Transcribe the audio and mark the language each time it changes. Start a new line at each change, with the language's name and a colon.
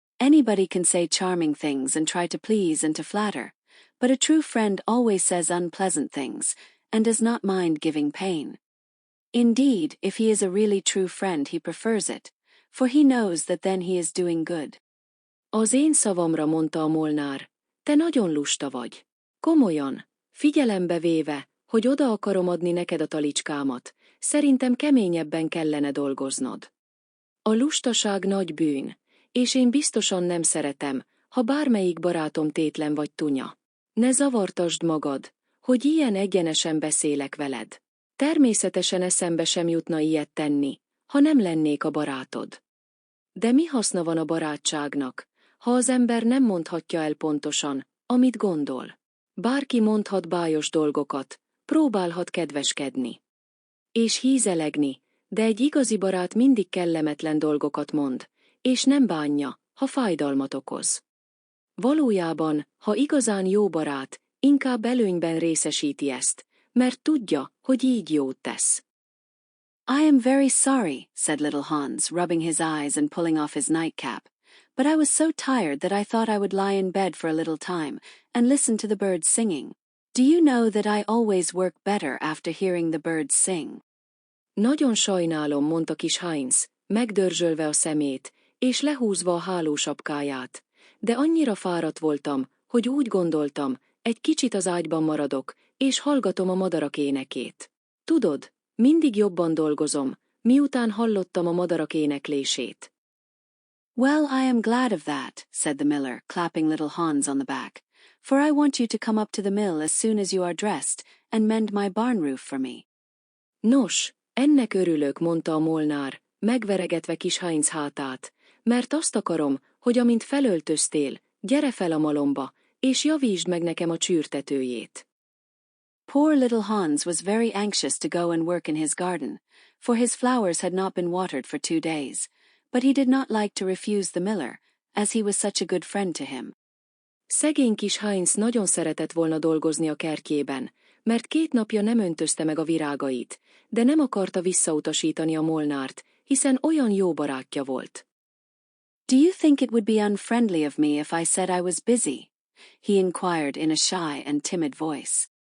English: Anybody can say charming things and try to please and to flatter, but a true friend always says unpleasant things, and does not mind giving pain. Indeed, if he is a really true friend he prefers it, for he knows that then he is doing good.
Hungarian: Az én szavamra, mondta a molnár, te nagyon lusta vagy. Komolyan, figyelembe véve, hogy oda akarom adni neked a talicskámat, szerintem keményebben kellene dolgoznod. A lustaság nagy bűn, és én biztosan nem szeretem, ha bármelyik barátom tétlen vagy tunya. Ne zavartasd magad, hogy ilyen egyenesen beszélek veled. Természetesen eszembe sem jutna ilyet tenni, ha nem lennék a barátod. De mi haszna van a barátságnak, ha az ember nem mondhatja el pontosan, amit gondol? Bárki mondhat bájos dolgokat, próbálhat kedveskedni és hízelegni, de egy igazi barát mindig kellemetlen dolgokat mond, és nem bánja, ha fájdalmat okoz. Valójában, ha igazán jó barát, inkább előnyben részesíti ezt, mert tudja, hogy így jót tesz.
English: I am very sorry, said little Hans, rubbing his eyes and pulling off his nightcap, but I was so tired that I thought I would lie in bed for a little time and listen to the birds singing. Do you know that I always work better after hearing the birds sing?
Hungarian: Nagyon sajnálom, mondta kis Heinz, megdörzsölve a szemét, és lehúzva a hálósapkáját, de annyira fáradt voltam, hogy úgy gondoltam, egy kicsit az ágyban maradok, és hallgatom a madarak énekét. Tudod, mindig jobban dolgozom, miután hallottam a madarak éneklését.
English: Well, I am glad of that, said the miller, clapping little Hans on the back, for I want you to come up to the mill as soon as you are dressed, and mend my barn roof for me.
Hungarian: Nos, ennek örülök, mondta a molnár, megveregetve kis Heinz hátát, mert azt akarom, hogy amint felöltöztél, gyere fel a malomba, és javítsd meg nekem a csűrtetőjét.
English: Poor little Hans was very anxious to go and work in his garden, for his flowers had not been watered for 2 days, but he did not like to refuse the miller, as he was such a good friend to him.
Hungarian: Szegény kis Heinz nagyon szeretett volna dolgozni a kertjében, mert 2 napja nem öntözte meg a virágait, de nem akarta visszautasítani a Molnárt, hiszen olyan jó barátja volt.
English: Do you think it would be unfriendly of me if I said I was busy? He inquired in a shy and timid voice.